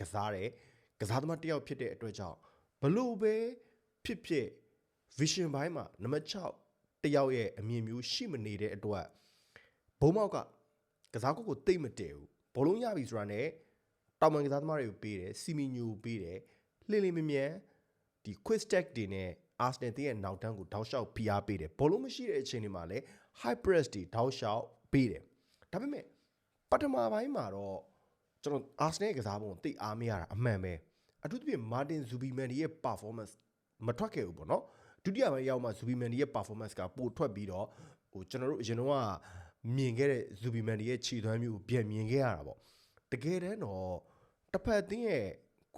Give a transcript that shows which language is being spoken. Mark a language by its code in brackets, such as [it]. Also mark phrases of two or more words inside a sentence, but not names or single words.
[my] စားတဲ့ကစားသမားတယောက်ဖြစ်တဲ့အတွက်ကြောင့်ဘလို့ပဲဖြစ် vision ဘိုင်းမှာနံပါတ်6တယောက်ရဲ့အမြင်မျိုးရှိမနေတဲ့အတွက်ဘုံမော က်ကကစားကွက်ကိုတိတ်မတည့်ဘူးဘောလုံးရပြီဆိုတာနဲ့တောင်ပန်ကစားသမားတွေကိုပေးတယ်စီမီညိုပေးတယ်လှိမ့်မြန်ဒီ [en] quick stack [my] တွေနဲ့ Arsenal ရဲ့နောက်တန်းကိုတောက်လျှောက်ဖိအားပေးတယ်ဘောလုံးမရှိတဲ့အချိန်တွေမှာလည်း [en] high press [my] တွေတောက်လျှောက်ပေးတယ်ဒါပေမဲ့ပထမပိုင်းမှာတော့ကျွန်တော် Arsenal ကစားပုံကိုတိတ်အားမရတာအမှန်ပဲအထူးသဖြင့် Martin Zubimendi ရဲ့ performance မထွက်ခဲ့ဘူးပေါ့နော်ဒုတိယပိုင်းရောက်မှ Zubimendi ရဲ့ performance ကပို ထွက်ပြီးတော့ကျွန်တော်တို့အရင်တော့မြင်ခဲ့တဲ့ Zubimendi ရဲ့ခြေသွမ်းမျိုးပြန်မြင်ခဲ့ရတာပေါ့တကယ်တမ်းတော့တစ်ဖက်အသင်းရဲ့ကွ